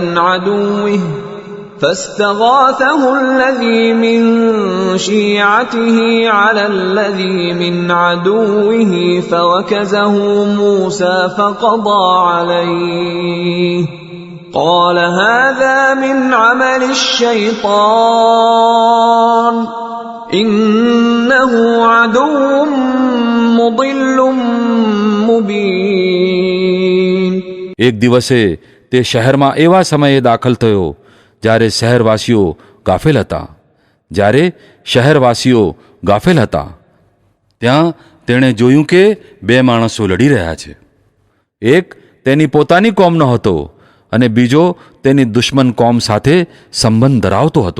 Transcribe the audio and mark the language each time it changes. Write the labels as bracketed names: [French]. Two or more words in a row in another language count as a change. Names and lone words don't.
[Arabic] عدوه فاستغاثه الذي من شيعته على الذي من عدوه فوكزه موسى فقضى عليه قال هذا من عمل الشيطان إنه عدو مضل مبين. [Gujarati] એક દિવસે તે શહેરમાં એવા સમયે દાખલ થયો જ્યારે શહેરવાસીઓ ગાફેલ હતા. ત્યાં તેણે જોયું કે બે માણસો લડી રહ્યા છે. એક તેની પોતાની કોમનો હતો અને બીજો તેની દુશ્મન કોમ સાથે સંબંધ ધરાવતો હતો.